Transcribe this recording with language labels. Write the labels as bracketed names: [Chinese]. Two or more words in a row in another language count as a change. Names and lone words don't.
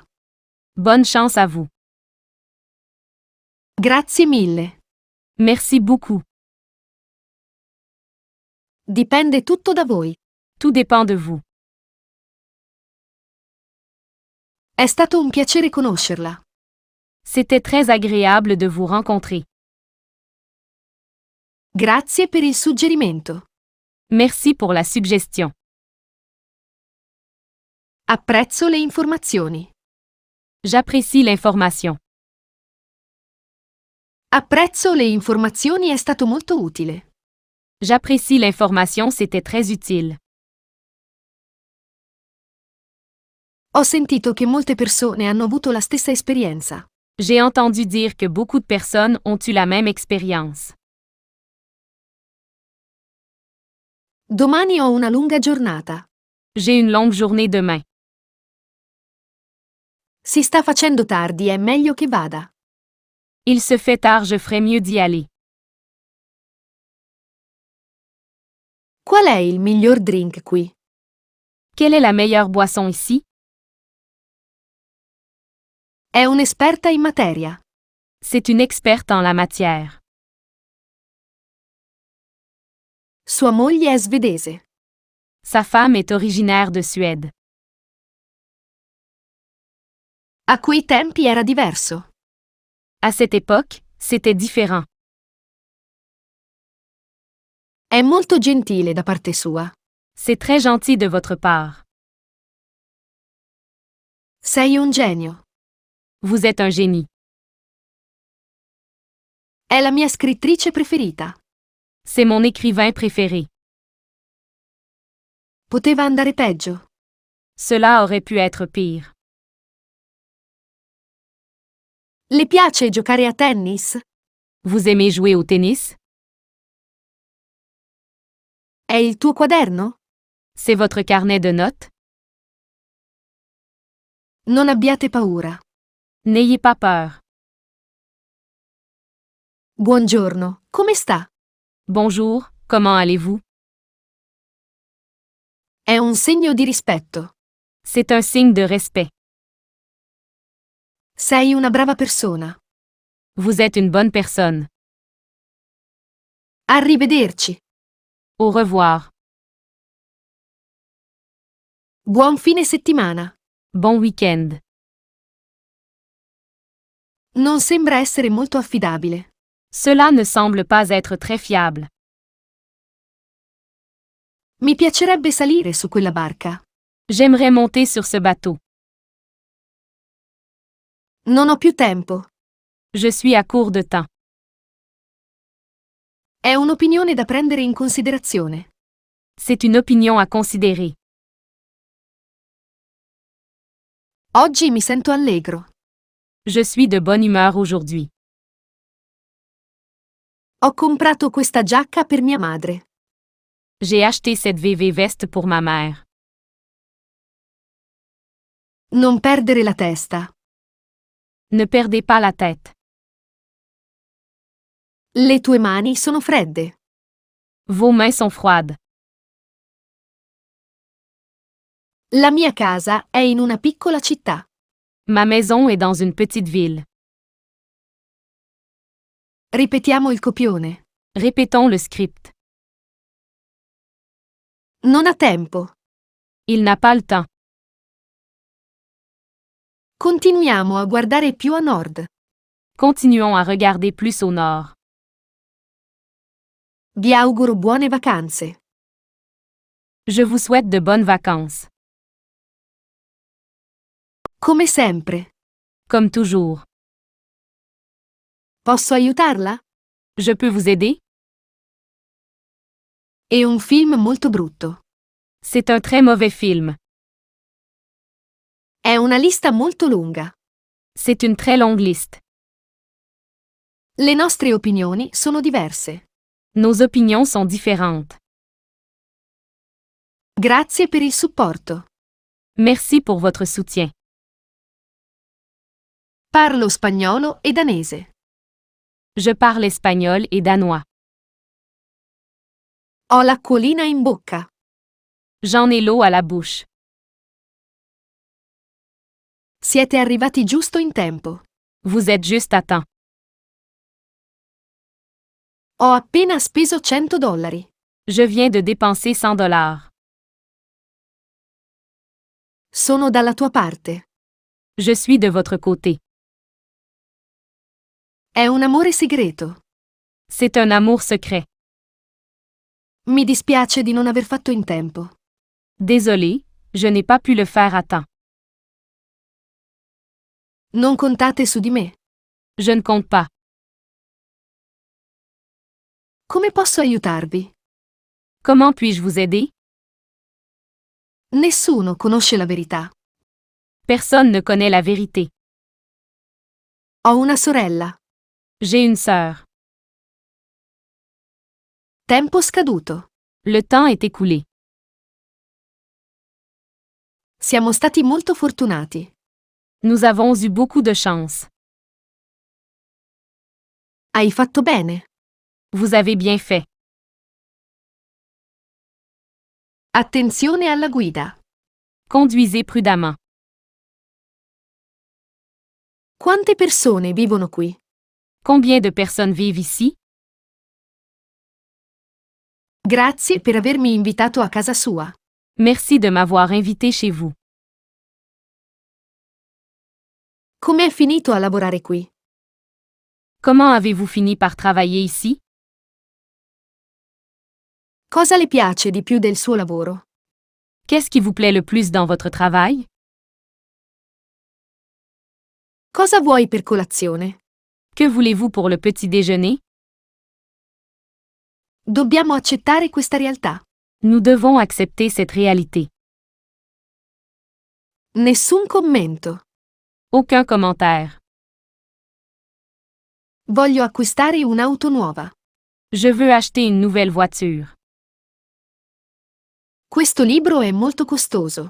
[French] Bonne chance à vous. [Italian] Grazie mille. [French] Merci beaucoup. [Italian] Dipende tutto da voi. [French] Tout dépend de vous. [Italian] È stato un piacere conoscerla. [French] C'était très agréable de vous rencontrer. [Italian] Grazie per il suggerimento. [French] Merci pour la suggestion. [Italian] Apprezzo le informazioni. [French] J'apprécie l'information. [Italian] Apprezzo le informazioni è stato molto utile. [French] J'apprécie l'information, c'était très utile. [Italian] Ho sentito che molte persone hanno avuto la stessa esperienza. [French] J'ai entendu dire que beaucoup de personnes ont eu la même expérience. [Italian] Domani ho una lunga giornata. [French] J'ai une longue journée demain. [Italian] Si sta facendo tardi, è meglio che vada. [French] Il se fait tard, je ferais mieux d'y aller. [Italian] Qual è il miglior drink qui? [French] Quelle est la meilleure boisson ici? [Italian] È un'esperta in materia. [French] C'est une experte en la matière. [Italian] Sua moglie è svedese. [French] Sa femme est originaire de Suède. [Italian] A quei tempi era diverso. [French] À cette époque, c'était différent. [Italian] È molto gentile da parte sua. [French] C'est très gentil de votre part. [Italian] Sei un genio. [French] Vous êtes un génie. [Italian] È la mia scrittrice preferita. [French] C'est mon écrivain préféré. [Italian] Poteva andare peggio. [French] Cela aurait pu être pire. [Italian] Le piace giocare a tennis? [French] Vous aimez jouer au tennis? [Italian] È il tuo quaderno? [French] C'est votre carnet de notes? [Italian] Non abbiate paura. [French] N'ayez pas peur. [Italian] Buongiorno, come sta? [French] Bonjour, comment allez-vous? [Italian] È un segno di rispetto. [French] C'est un signe de respect. [Italian] Sei una brava persona. [French] Vous êtes une bonne personne. [Italian] Arrivederci. [French] Au revoir. [Italian] Buon fine settimana. [French] Bon week-end. [Italian] Non sembra essere molto affidabile. [French] Cela ne semble pas être très fiable. [Italian] Mi piacerebbe salire su quella barca. [French] J'aimerais monter sur ce bateau. [Italian] Non ho più tempo. [French] Je suis à court de temps. [Italian] È un'opinione da prendere in considerazione. [French] C'est une opinion à considérer. [Italian] Oggi mi sento allegro. [French] Je suis de bonne humeur aujourd'hui. [Italian] Ho comprato questa giacca per mia madre. [French] J'ai acheté cette VV veste pour ma mère. [Italian] Non perdere la testa. [French] Ne perdez pas la tête. [Italian] Le tue mani sono fredde. [French] Vos mains sont froides. [Italian] La mia casa è in una piccola città. [French] Ma maison est dans une petite ville. [Italian] Ripetiamo il copione. [French] Répétons le script. [Italian] Non ha tempo. [French] Il n'a pas le temps. [Italian] Continuiamo a guardare più a nord. [French] Continuons à regarder plus au nord. [Italian] Vi auguro buone vacanze. [French] Je vous souhaite de bonnes vacances. [Italian] Come sempre. [French] Comme toujours. [Italian] Posso aiutarla? [French] Je peux vous aider? [Italian] È un film molto brutto. [French] C'est un très mauvais film. [Italian] È una lista molto lunga. [French] C'est une très longue liste. [Italian] Le nostre opinioni sono diverse. [French] Nos opinions sont différentes. [Italian] Grazie per il supporto. [French] Merci pour votre soutien. [Italian] Parlo spagnolo e danese. [French] Je parle espagnol et danois. [Italian] Ho l'acquolina in bocca. [French] J'en ai l'eau à la bouche. [Italian] Siete arrivati giusto in tempo. [French] Vous êtes juste à temps. [Italian] Ho appena speso $100. [French] Je viens de dépenser $100. [Italian] Sono dalla tua parte. [French] Je suis de votre côté. [Italian] È un amore segreto. [French] C'est un amour secret. [Italian] Mi dispiace di non aver fatto in tempo. [French] Désolé, je n'ai pas pu le faire à temps. [Italian] Non contate su di me. [French] Je ne compte pas. [Italian] Come posso aiutarvi? [French] Comment puis-je vous aider? [Italian] Nessuno conosce la verità. [French] Personne ne connaît la vérité. [Italian] Ho una sorella. [French] J'ai une sœur. [Italian] Tempo scaduto. [French] Le temps est écoulé. [Italian] Siamo stati molto fortunati. [French] Nous avons eu beaucoup de chance. [Italian] Hai fatto bene. [French] Vous avez bien fait. [Italian] Attenzione alla guida. [French] Conduisez prudemment. [Italian] Quante persone vivono qui? [French] Combien de personnes vivent ici? [Italian] Grazie per avermi invitato a casa sua. [French] Merci de m'avoir invité chez vous. [Italian] Come è finito a lavorare qui? [French] Comment avez-vous fini par travailler ici? [Italian] Cosa le piace di più del suo lavoro? [French] Qu'est-ce qui vous plaît le plus dans votre travail? [Italian] Cosa vuoi per colazione? [French] Que voulez-vous pour le petit déjeuner? [Italian] Dobbiamo accettare questa realtà. [French] Nous devons accepter cette réalité. [Italian] Nessun commento. [French] Aucun commentaire. [Italian] Voglio acquistare un'auto nuova. [French] Je veux acheter une nouvelle voiture. [Italian] Questo libro è molto costoso.